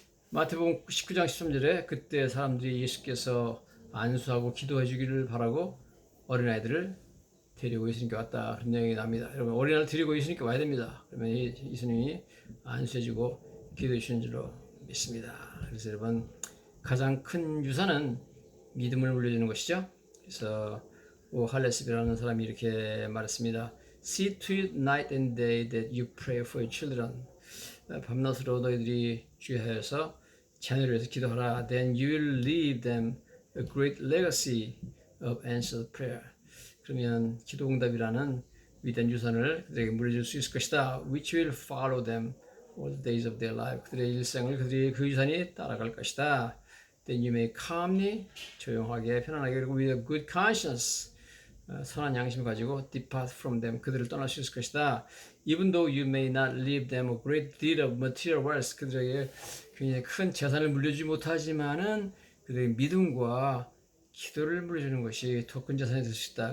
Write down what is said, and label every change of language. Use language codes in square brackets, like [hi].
[ko] 마태복음 19장 13절에 그때 사람들이 예수께서 안수하고 기도해 주기를 바라고 어린아이들을 데리고 예수님께 왔다, 그런 내용이 납니다. 여러분, 어린아이를 데리고 예수님께 와야 됩니다. 그러면 예수님이 안수해주고 기도해 주시는 줄로 믿습니다. 그래서 여러분, 가장 큰 유산은 믿음을 물려주는 것이죠. 그래서 할레스비라는 사람이 이렇게 말했습니다. [en] See to it night and day that you pray for your children. [ko] 밤낮으로 너희들이 주의하여서 자녀를 위해서 기도하라. [en] Then you will leave them a great legacy of answered prayer. [ko] 그러면 기도응답이라는 위대한 유산을 그들에게 물려줄 수 있을 것이다. [en] Which will follow them all the days of their life. [ko] 그들의 일생을 그들의 그 유산이 따라갈 것이다. [en] then you may calmly, [ko] 조용하게, 편안하게, 그리고 [en] with a good conscience, [ko] 선한 양심을 가지고 [en] depart from them, [ko] 그들을 떠날 수 있을 것이다. [en] Even though you may not leave them a great deal of material wealth, [ko] 그들에게 굉장히 큰 재산을 물려주지 못하지만은 그들의 믿음과 기도를 물려주는 것이 더 큰 재산이 될 수 있다.